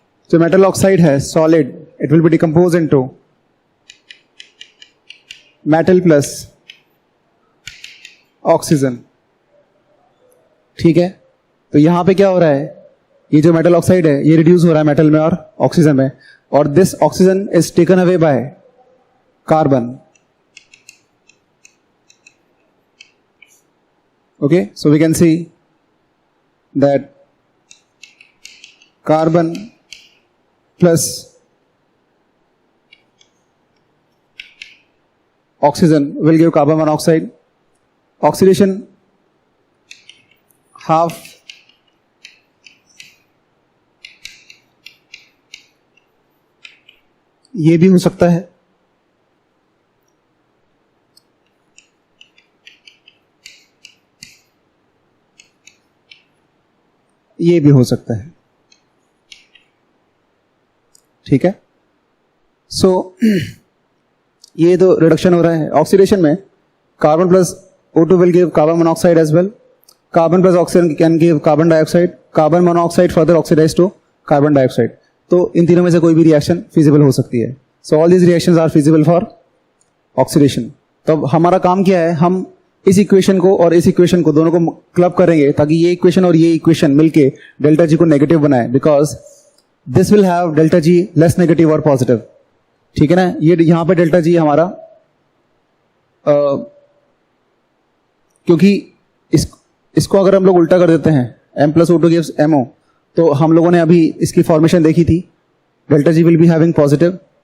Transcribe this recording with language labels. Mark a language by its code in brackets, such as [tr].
[hi] जो metal oxide है solid, [en] it will be decomposed into metal plus oxygen. [hi] ठीक है, तो यहां पे क्या हो रहा है, ये जो मेटल ऑक्साइड है ये रिड्यूस हो रहा है मेटल में और ऑक्सीजन में, और [en] This oxygen is taken away by carbon. Okay, so we can see that carbon plus oxygen will give carbon monoxide. [hi] Oxidation half ये भी हो सकता है, ये भी हो सकता है. ठीक है, सो ये तो रिडक्शन हो रहा है. ऑक्सीडेशन में [en] Carbon plus O2 will give carbon monoxide as well. Carbon plus oxygen can give carbon dioxide. Carbon monoxide further oxidized to carbon dioxide. [hi] तो इन तीनों में से कोई भी रिएक्शन फिजिबल हो सकती है. [en] So all these reactions are feasible for oxidation. [hi] तो हमारा काम क्या है, हम इस इक्वेशन को और इस इक्वेशन को दोनों को क्लब करेंगे ताकि ये इक्वेशन और ये इक्वेशन मिलके डेल्टा जी को नेगेटिव बनाए, [en] because this will have delta G less negative [hi] और पॉजिटिव. ठीक है ना. ये यहां पे डेल्टा जी हमारा क्योंकि इसको अगर हम लोग उल्टा कर देते हैं, m plus O2 gives MO, तो हम लोगों ने अभी इसकी फॉर्मेशन देखी थी, [en] Delta G will be having positive.